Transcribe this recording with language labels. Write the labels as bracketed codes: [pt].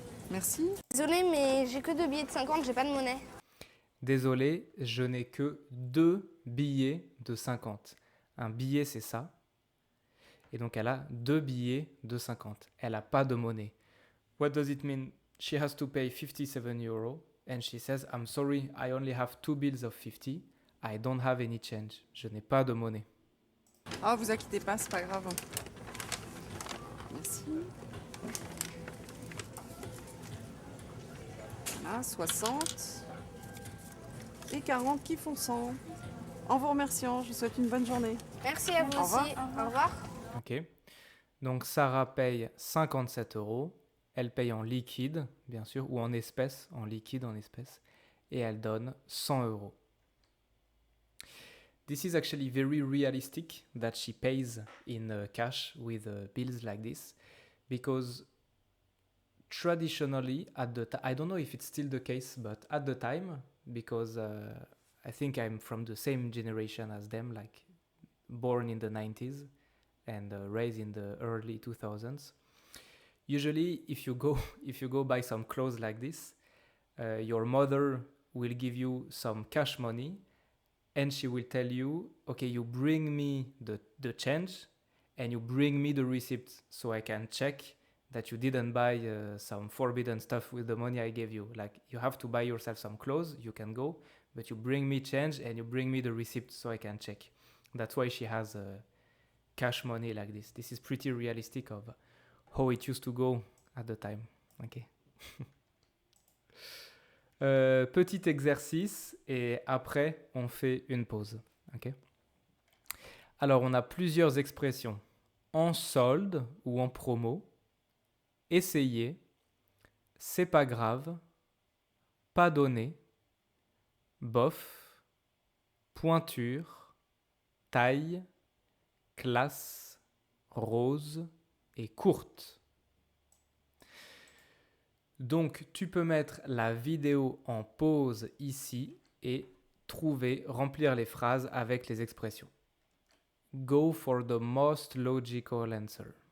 [fr] Merci. Désolée, mais j'ai que 2 billets de 50, j'ai pas de monnaie. Désolé, je n'ai que 2 billets de 50. Un billet, c'est ça. Et donc, elle a 2 billets de 50. Elle n'a pas de monnaie. [en] What does it mean? She has to pay 57 €. And she says, I'm sorry, I only have 2 bills of 50. I don't have any change. [fr] Je n'ai pas de monnaie. Ah, vous inquiétez pas, c'est pas grave. Merci. Voilà, 60. Et 40 qui font 100. En vous remerciant, je vous souhaite une bonne journée. Merci à vous Au aussi. Au revoir. Ok. Donc, Sarah paye 57 €. Elle paye en liquide, bien sûr, ou en espèces, en liquide, en espèces. Et elle donne 100 €. [en] This is actually very realistic that she pays in cash with bills like this, because traditionally I don't know if it's still the case, but at the time, because I think I'm from the same generation as them, like born in the 90s and raised in the early 2000s. Usually, if you go buy some clothes like this, your mother will give you some cash money, and she will tell you, okay, you bring me the change, and you bring me the receipt so I can check that you didn't buy some forbidden stuff with the money I gave you. Like, you have to buy yourself some clothes, you can go, but you bring me change and you bring me the receipt so I can check. That's why she has cash money like this. This is pretty realistic of how it used to go at the time. Okay. [fr] Petit exercice et après on fait une pause. Okay. Alors on a plusieurs expressions en solde ou en promo. Essayer, c'est pas grave, pas donné, bof, pointure, taille, classe, rose et courte. Donc, tu peux mettre la vidéo en pause ici et remplir les phrases avec les expressions. [en] Go for the most logical answer.